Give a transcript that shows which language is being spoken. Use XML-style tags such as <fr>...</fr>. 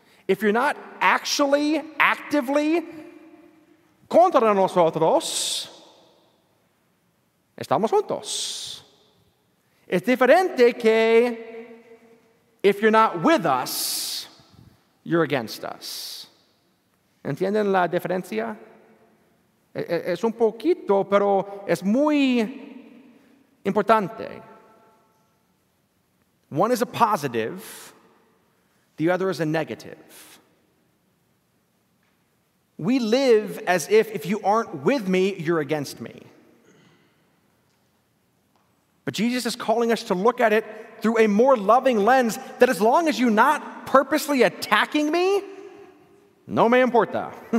<en>If you're not actually, actively</en> <es>contra nosotros, estamos juntos. Es diferente que</es> <en>if you're not with us, you're against us.</en> <es>¿Entienden la diferencia? Es un poquito, pero es muy importante.</es> <en>One is a positive, the other is a negative. We live as if you aren't with me, you're against me. But Jesus is calling us to look at it through a more loving lens, that as long as you're not purposely attacking me,</en> <es>no me importa.</es>